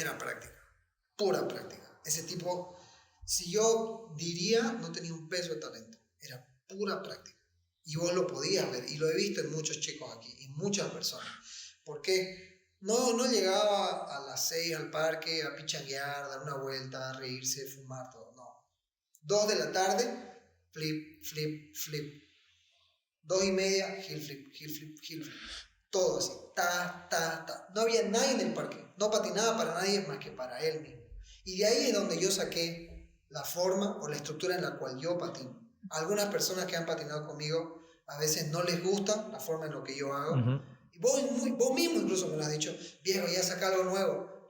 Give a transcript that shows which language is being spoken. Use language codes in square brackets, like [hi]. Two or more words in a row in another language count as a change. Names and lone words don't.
[es] Era práctica, pura práctica. Ese tipo, si yo diría, no tenía un peso de talento, era pura práctica. Y vos lo podías ver, y lo he visto en muchos chicos aquí, y muchas personas. Porque no llegaba a las 6 al parque a pichanguear, dar una vuelta, a reírse, fumar, todo, no. 2 de la tarde, [en] flip, flip, flip. [es] 2:30, [en] heel flip, heel flip, heel flip. [es] Todo así, ta. No había nadie en el parque, no patinaba para nadie más que para él mismo. Y de ahí es donde yo saqué la forma o la estructura en la cual yo patino. A algunas personas que han patinado conmigo a veces no les gusta la forma en lo que yo hago. Y vos mismo incluso me lo has dicho, viejo, ya saca algo nuevo.